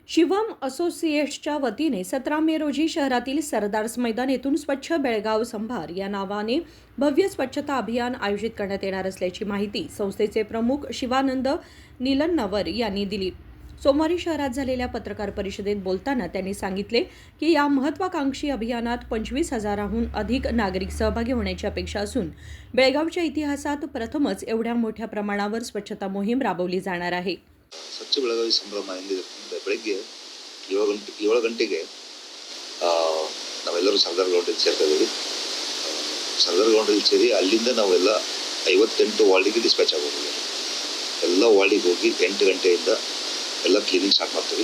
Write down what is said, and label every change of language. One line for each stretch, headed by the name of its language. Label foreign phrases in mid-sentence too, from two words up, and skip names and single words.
Marathi: शिवम असोसिएट्सच्या वतीने 17 मे रोजी शहरातील सरदार्स मैदान येथून स्वच्छ बेळगाव संभार या नावाने भव्य स्वच्छता अभियान आयोजित करण्यात येणार असल्याची माहिती संस्थेचे प्रमुख शिवानंद निलन्नवर यांनी दिली. सोमवारी शहरात झालेल्या पत्रकार परिषदेत बोलताना त्यांनी सांगितले की या महत्त्वाकांक्षी अभियानात 25,000हून अधिक नागरिक सहभागी होण्याची अपेक्षा असून बेळगावच्या इतिहासात प्रथमच एवढ्या मोठ्या प्रमाणावर स्वच्छता मोहीम राबवली जाणार आहे.
Kannada: ಸ್ವಚ್ಛ ಬೆಳಗಾವಿ ಸಂಭ್ರಮ ಬೆಳಗ್ಗೆ 7 ಗಂಟೆಗೆ ನಾವೆಲ್ಲರೂ ಸರ್ದಾರ್ ಗ್ರೌಂಡಲ್ಲಿ ಸೇರ್ತಾ ಇದ್ದೀವಿ. ಸರ್ದಾರ್ ಗ್ರೌಂಡಲ್ಲಿ ಸೇರಿ ಅಲ್ಲಿಂದ ನಾವೆಲ್ಲ 58 ವಾರ್ಡಿಗೆ ಡಿಸ್ಪ್ಯಾಚ್ ಆಗೋದು. ಎಲ್ಲ ವಾರ್ಡಿಗೆ ಹೋಗಿ 8 ಗಂಟೆಯಿಂದ ಎಲ್ಲ
English: cleaning start
Kannada: ಮಾಡ್ತೀವಿ.